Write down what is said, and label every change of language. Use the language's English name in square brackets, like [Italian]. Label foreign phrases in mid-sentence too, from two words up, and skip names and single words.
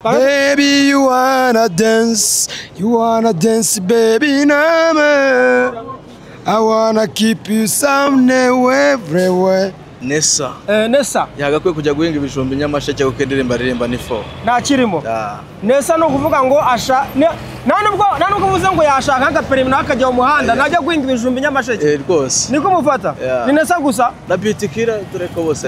[English] Baby, you wanna dance, baby, nama. I wanna keep you somewhere, everywhere. Nessa. Nessa. [Kinyarwanda] Yagakwiye kujya guhinga ibijumba Nyamasheke kuko indirimba ni fo. Nta kirimo. Nessa no kuvuga ngo asha nta nubwo uvuze ngo yashaka agaperemina akajya mu muhanda najya guhinga ibijumba Nyamasheke. Rwose. Niko mufata. Ni Nessa gusa. Na Bitikira tureko bose.